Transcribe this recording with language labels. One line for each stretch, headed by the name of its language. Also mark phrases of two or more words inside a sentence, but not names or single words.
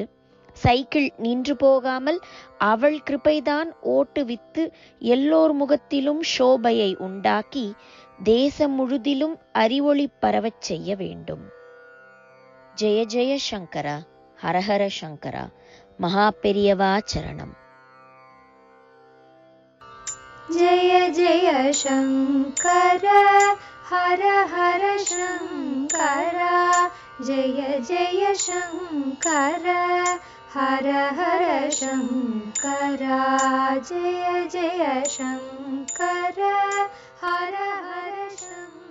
Tamil: சைக்கிள் நின்று போகாமல் அவள் கிருபைதான் ஓட்டுவித்து எல்லோர் முகத்திலும் சோபையை உண்டாக்கி தேசம் முழுதிலும் அறிவொளி பரவச் செய்ய வேண்டும். ஜெய ஜெய சங்கரா, ஹரஹர சங்கரா, மகா பெரியவா சரணம்.
Sanskrit: जय जय शंकर हर हर शंकर, जय जय शंकर हर हर शंकर, जय जय शंकर हर हर शंकर.